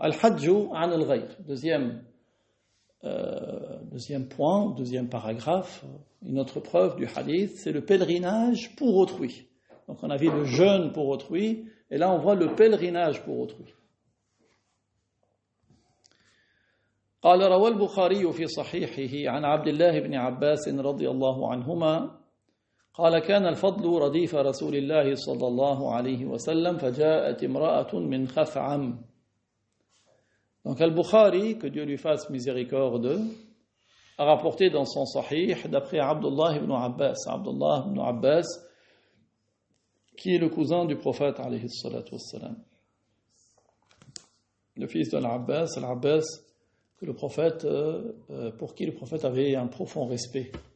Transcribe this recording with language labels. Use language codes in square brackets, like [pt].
[ar] Al-hajju an al-ghayr. [fr] Deuxième point, deuxième paragraphe, une autre preuve du hadith, c'est le pèlerinage pour autrui. Donc on a vu le jeûne pour autrui, et là on voit le pèlerinage pour autrui. [ar] قال روى البخاري في صحيحه عن عبد الله بن عباس رضي الله عنهما قال كان الفضل رديف رسول الله صلى الله عليه وسلم فجاءت امرأة من خثعم. [fr] Donc Al-Bukhari, que Dieu lui fasse miséricorde, a rapporté dans son Sahih d'après Abdullah ibn Abbas. Abdullah ibn Abbas, qui est le cousin du prophète alayhi salatu wassalam. Le fils d'Al-Abbas, Al-Abbas, que le prophète, pour qui le prophète avait un profond respect.